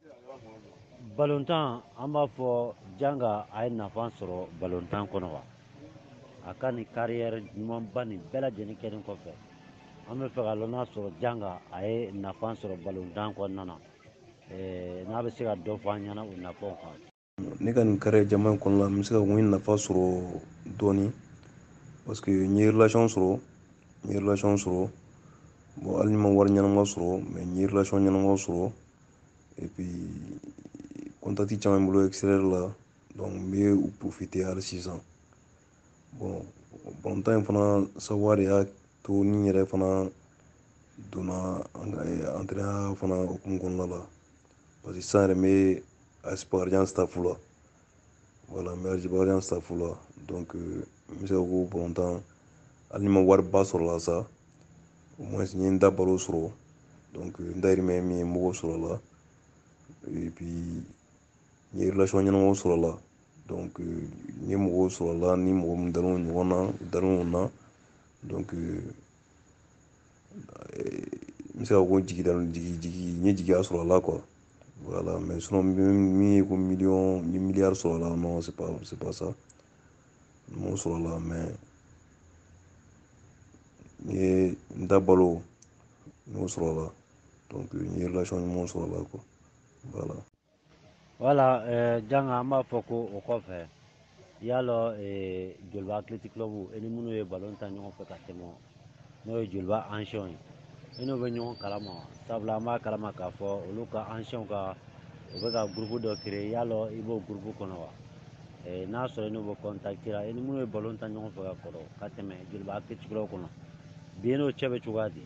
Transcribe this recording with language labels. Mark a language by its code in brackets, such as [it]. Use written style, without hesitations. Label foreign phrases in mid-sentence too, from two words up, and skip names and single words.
[bm] Balontan an b'a fɔ janga a ye nafa sɔrɔ balontan kɔnɔ wa a ka nin carrière ɲumanba nin bɛɛ lajɛlen kɛlen kɔfɛ an bɛ fɛ ka lɔn n'a sɔrɔ janga a ye nafa sɔrɔ balontan kɔnɔna na n'a bɛ se ka dɔ fɔ an ɲɛna o nafaw kan. Ne ka nin carrière jama in kɔnɔna la n bɛ se ka n ye nafa sɔrɔ dɔɔni [fr] parce que [bm] n ye relation sɔrɔ bon hali ni ma wari ɲɛnama sɔrɔ mais n ye relation ɲɛnama sɔrɔ [fr] et puis contact [bm] caman bɛ n bolo extérieur la donc n bɛ u profiter hali sisan bon balontan in fana sababuya de y'a to ni n yɛrɛ fana donna entraîneur fana hukumu kɔnɔna la parce que sisan yɛrɛ n bɛ Asparian staff la voilà n bɛ Asparian staff la donc n bɛ se ka ko balontan hali ni ma wariba sɔrɔ la sa [fr] au moins [bm] n ye n da balo sɔrɔ donc n dayirimɛ ye min ye n b'o sɔrɔ la [fr] et puis [bm] n ye relation ɲɛnamaw sɔrɔ la donc n ye mɔgɔw sɔrɔ la ni mɔgɔ min dalen don ɲɔgɔn na dalen na donc n bɛ se ka ko jigi n ye jigiya sɔrɔ a la [fr] quoi voilà mais sinon [bm] min ye ko miliyɔn ni miliyari sɔrɔ a la [fr] non c'est pas ça [bm] n m'o sɔrɔ a la mais n ye n da balo n y'o sɔrɔ a la donc n ye relation ɲumanw sɔrɔ a la [fr] quoi voilà. [bm] Voilà, janga an b'a fɔ ko o kɔfɛ yalɔ Joliba Athletic Club e ni minnu ye balon ta ɲɔgɔn fɛ ka tɛmɛ n'o ye Joliba Anciens ye e n'o bɛ ɲɔgɔn kalama sabula an b'a kalama k'a fɔ olu ka Anciens ka u bɛ ka groupe dɔ créer yalɔ i b'o groupe kɔnɔ wa n'a sɔrɔ i n'o bɛ contact la e ni minnu ye balon ta ɲɔgɔn fɛ ka kɔrɔ ka tɛmɛ Joliba Athletic Club kɔnɔ bi e n'o cɛ bɛ cogoya di.